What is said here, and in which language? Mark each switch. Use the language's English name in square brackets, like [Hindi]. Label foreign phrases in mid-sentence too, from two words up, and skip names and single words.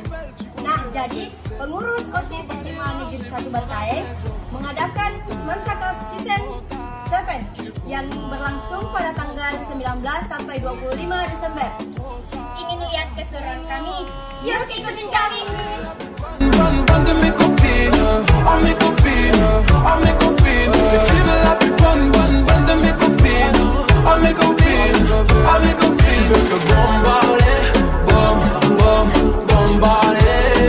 [Indonesian] Nah, jadi pengurus OSIS SMA Negeri 1 Bantaeng mengadakan Semansa Cup Season 7 yang berlangsung pada tanggal 19 sampai 25 Desember. Ingin lihat keseruan kami? Yuk ikutin kami. [French] Bonne de mes copines, oh mes copines, oh mes copines. Tu veux la plus bonne de mes copines, oh mes copines, oh mes copines. Tu veux que bombarder, bombarder.